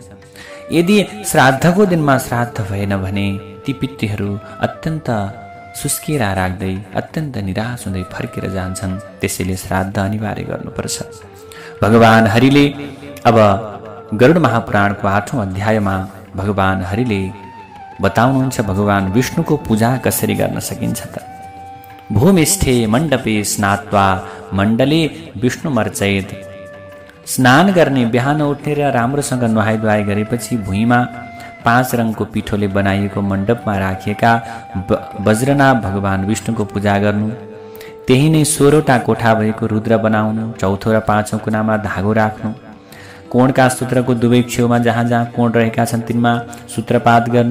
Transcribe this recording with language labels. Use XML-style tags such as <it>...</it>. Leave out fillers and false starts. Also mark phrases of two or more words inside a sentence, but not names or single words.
<ne>यदि श्राद्धको दिनमा श्राद्ध भएन भने ती पितृहरू अत्यन्त सुस्केरा राख्दै अत्यन्त निराश हुँदै फर्केर जान्छन्। त्यसैले श्राद्ध अनिवार्य गर्नुपर्छ। भगवान हरिले अब गरुड महापुराणको 8औं अध्यायमा भगवान हरिले बताउनुहुन्छ भगवान विष्णुको पूजा कसरी गर्न सकिन्छ त।</ne> <sa>भूमिष्ठे मण्डपे स्नात्वा मण्डले विष्णुमर्चयेत्।</sa> <ne>स्नान गर्ने बिहान उठेर राम्रोसँग नुहाइ गरेपछि भुइँमा 5 रङको पिठोले बनाइएको मण्डपमा राखिएका वज्रनाभ भगवान विष्णुको पूजा गर्नु। त्यही नै 16वटा कोठा भएको रुद्र बनाउनु। 4औं र 5औं कुनामा धागो राख्नु। कोणका सूत्रको दुवै छेउमा जहाँ जहाँ कोण रहेका छन् तिनमा सूत्रपात गर्नु।</ne>